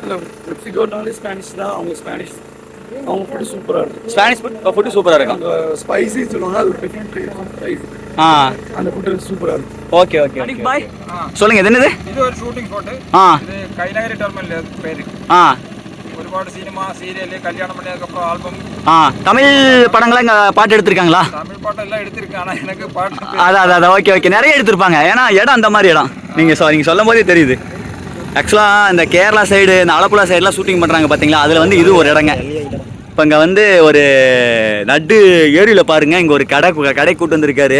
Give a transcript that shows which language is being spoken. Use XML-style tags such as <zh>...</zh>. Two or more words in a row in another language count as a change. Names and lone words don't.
<ta>மெக்சிகோனாலே ஸ்பானிஷ் தான். அவங்க ஸ்பானிஷ் அவங்க ஃபுட்டு சூப்பராக இருக்கும். ஸ்பானிஷ் ஃபுட்டு சூப்பராக இருக்கும். அந்த ஸ்பைசி சொல்லுவாங்க, அது</ta> <en>different spicy.</en> <ta>அந்த ஃபுட்டு சூப்பராக இருக்கும்.</ta> <en>okay okay okay bye.</en> <ta>சொல்லுங்க, இது என்னது? இது ஒரு</ta> <en>shooting spot.</en> <ta>இது கைநகரி டெர்மினல் பேரு.</ta> <ml>ഒരുപാട് സിനിമ സീരിയല് കല്യാണം</ml> <ta>பண்ணதுக்கு ஆல்பம். தமிழ் படங்களா இங்க பாட்டு எடுத்திருக்காங்களா? தமிழ் பாட்டு எல்லாம் எடுத்திருக்காங்க. எனக்கு பாட்டு அதான்</ta> <en>okay okay.</en> <ta>நிறைய எடுத்திருப்பாங்க. ஏன்னா இடம் அந்த மாதிரி இடம். நீங்க சொல்லும் போதே தெரியுது. ஆக்சுவலாக இந்த கேரளா சைடு, இந்த ஆலப்புழா சைடுலாம் ஷூட்டிங் பண்ணுறாங்க பார்த்தீங்களா, அதில் வந்து இது ஒரு இடங்க. இப்போ இங்கே வந்து ஒரு நடு ஏரியில் பாருங்கள், இங்கே ஒரு கடை கூட்டு வந்திருக்காரு.</ta>